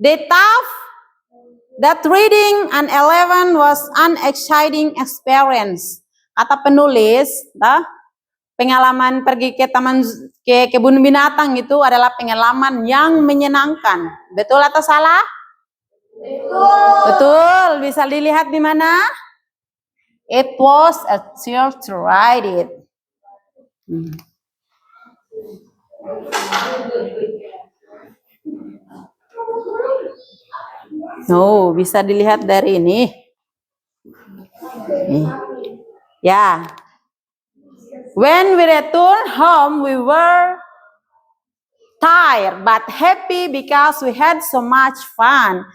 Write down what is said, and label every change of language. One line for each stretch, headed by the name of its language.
English: They thought that reading an elephant was an exciting experience.
Indonesian: Kata penulis, pengalaman pergi ke kebun binatang itu adalah pengalaman yang menyenangkan. Betul atau salah? Betul. Bisa dilihat di mana?
English: It was a thrill to ride it.
Indonesian: No, bisa dilihat dari ini. Ya.
English: When we returned home, we were tired but happy because we had so much fun.